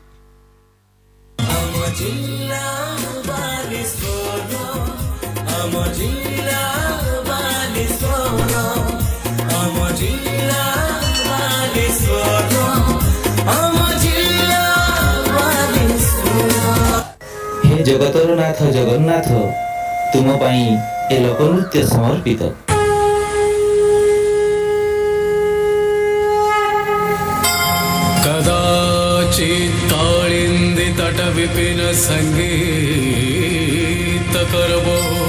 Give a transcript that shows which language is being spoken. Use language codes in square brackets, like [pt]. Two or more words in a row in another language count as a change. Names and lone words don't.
[or] ଆମ ଜିଲ୍ଲା ବାଲେଶ୍ୱର, ଆମ ଜିଲ୍ଲା ବାଲେଶ୍ୱର, ଆମ ଜିଲ୍ଲା ବାଲେଶ୍ୱର, ଆମ ଜିଲ୍ଲା ବାଲେଶ୍ୱର। ହେ ଜଗତର ନାଥ ଜଗନ୍ନାଥ, ତୁମ ପାଇଁ ଏ ଲୋକନୃତ୍ୟ ସମର୍ପିତ। [sa] कदाचित् कालिन्दी तट विपिन संगीत करवो,